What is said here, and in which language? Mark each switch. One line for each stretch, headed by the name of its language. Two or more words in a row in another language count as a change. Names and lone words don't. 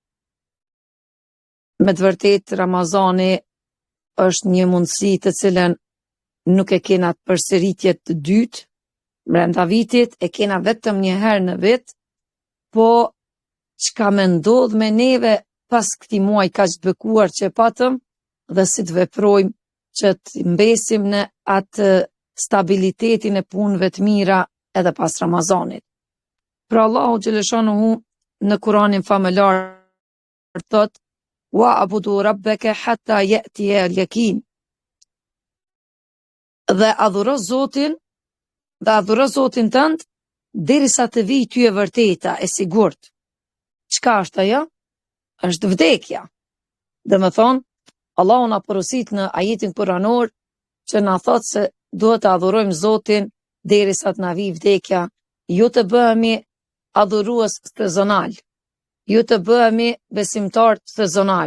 Albanian: Me të vërtetë Ramazani është një mundësi të cilën nuk e kena të përsëritje të dytë brenda vitit, e kena vetëm një herë në vit, po çka më ndodh me neve pas këtij muaji kaq të bekuar që patëm dhe si të veprojmë që të mbesim në atë stabilitetin e punëve të mira edhe pas Ramazanit. Pra Allahu xhaleshanuhu në Kur'anin famëlar thot:
Arabic: "واعبد ربك حتى يأتيك اليقين."
Albanian: Dhe adhuro Zotin tënd derisa të vijë ty e vërteta, e sigurt. Çka është ajo? Është vdekja. Domethënë, Allahu na porosit në ajetin kuranor që na thot se duhet të adhurojmë Zotin derisa të na vijë vdekja, jo të bëhemi adhurues sezonal, jo të bëhemi besimtar sezonal.